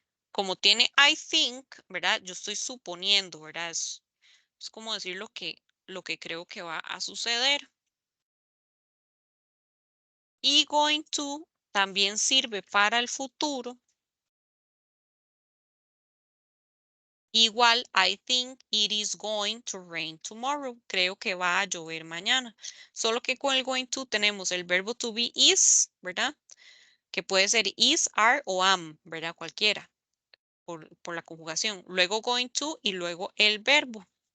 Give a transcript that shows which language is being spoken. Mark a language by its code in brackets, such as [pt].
[es] Como tiene I think, ¿verdad? Yo estoy suponiendo, ¿verdad? Es como decir lo que creo que va a suceder. Y going to también sirve para el futuro. [en] Igual, I think it is going to rain tomorrow. [es] Creo que va a llover mañana. Solo que con el going to tenemos el verbo to be is, ¿verdad? Que puede ser is, are o am, ¿verdad? Cualquiera, por la conjugación. Luego going to y luego el verbo.